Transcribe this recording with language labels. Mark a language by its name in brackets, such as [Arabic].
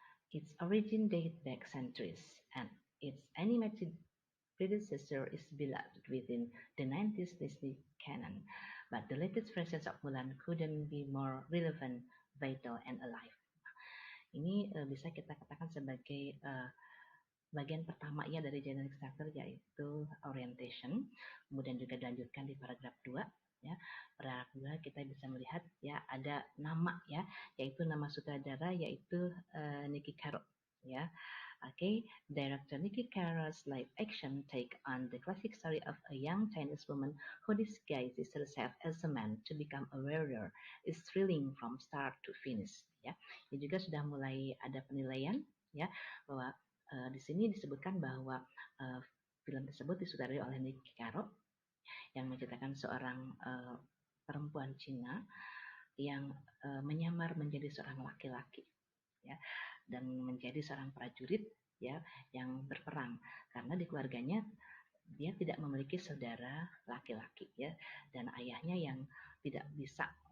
[English] Its origin date back centuries, and its animated predecessor is beloved within the 90s Disney canon. But the latest versions of Mulan couldn't be more relevant, vital, and alive. [Indonesian] Ini bisa kita katakan sebagai bagian pertama ya dari generic structure, yaitu orientation. Kemudian juga dilanjutkan di paragraf 2. Ya, paragraf 2 kita bisa melihat ya ada nama ya, yaitu nama sutradara yaitu Niki Caro ya. [English] Oke, director Niki Caro's live action take on the classic story of a young Chinese woman who disguises herself as a man to become a warrior is thrilling from start to finish ya. [Indonesian] Ini juga sudah mulai ada penilaian ya bahwa di sini disebutkan bahwa film tersebut disutradarai oleh Niki Caro yang menceritakan seorang perempuan Cina yang menyamar menjadi seorang laki-laki ya, dan menjadi seorang prajurit ya yang berperang karena di keluarganya dia tidak memiliki saudara laki-laki ya, dan ayahnya yang tidak bisa